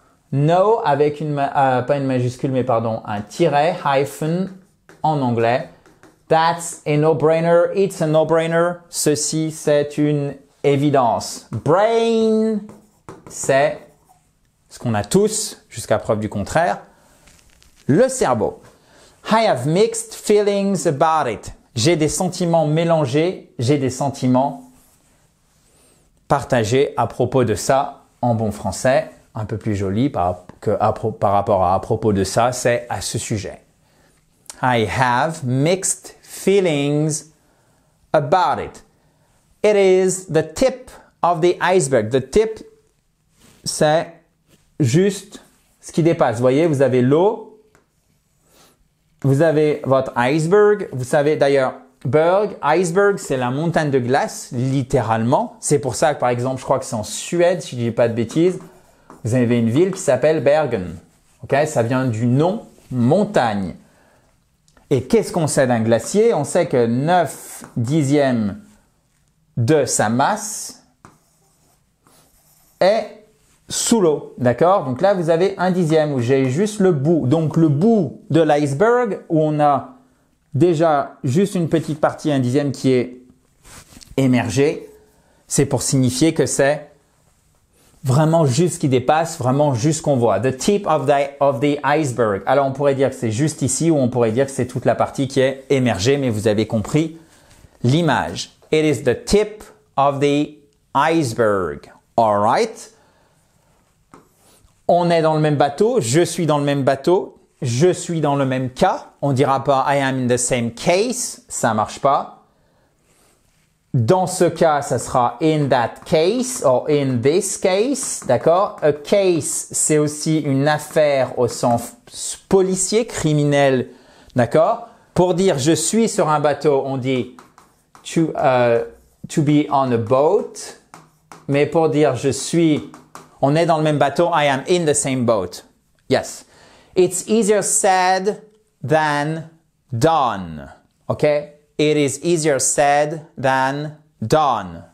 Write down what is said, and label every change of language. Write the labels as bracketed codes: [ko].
[fr] No avec pas une majuscule, mais pardon, un tiret, hyphen en anglais. [en] That's a no-brainer. It's a no-brainer. [fr] Ceci, c'est une évidence. Brain, c'est ce qu'on a tous, jusqu'à preuve du contraire, le cerveau. [en] I have mixed feelings about it. [fr] J'ai des sentiments mélangés, j'ai des sentiments partagés à propos de ça en bon français, un peu plus joli par rapport à propos de ça, c'est à ce sujet. [en] I have mixed feelings about it. It is the tip of the iceberg. [fr] The tip, c'est juste ce qui dépasse. Vous voyez, vous avez l'eau. Vous avez votre iceberg. Vous savez d'ailleurs, iceberg, c'est la montagne de glace, littéralement. C'est pour ça que, par exemple, je crois que c'est en Suède, si je ne dis pas de bêtises, vous avez une ville qui s'appelle Bergen. Okay? Ça vient du nom montagne. Et qu'est-ce qu'on sait d'un glacier? On sait que 9 dixièmes de sa masse est sous l'eau, d'accord? Donc là, vous avez 1 dixième où j'ai juste le bout. Donc le bout de l'iceberg où on a déjà juste une petite partie, 1 dixième qui est émergée, c'est pour signifier que c'est vraiment juste ce qui dépasse, vraiment juste ce qu'on voit. [en] The tip of the iceberg. [fr] Alors on pourrait dire que c'est juste ici ou on pourrait dire que c'est toute la partie qui est émergée, mais vous avez compris l'image. [en] It is the tip of the iceberg. All right? [fr] On est dans le même bateau, je suis dans le même bateau, je suis dans le même cas. On dira pas [en] I am in the same case, [fr] ça marche pas. Dans ce cas, ça sera [en] in that case or in this case, [fr] d'accord? A case, c'est aussi une affaire au sens policier, criminel, d'accord? Pour dire je suis sur un bateau, on dit [en] to be on a boat. [fr] Mais pour dire je suis, on est dans le même bateau, [en] I am in the same boat. Yes. It's easier said than done. Okay? It is easier said than done.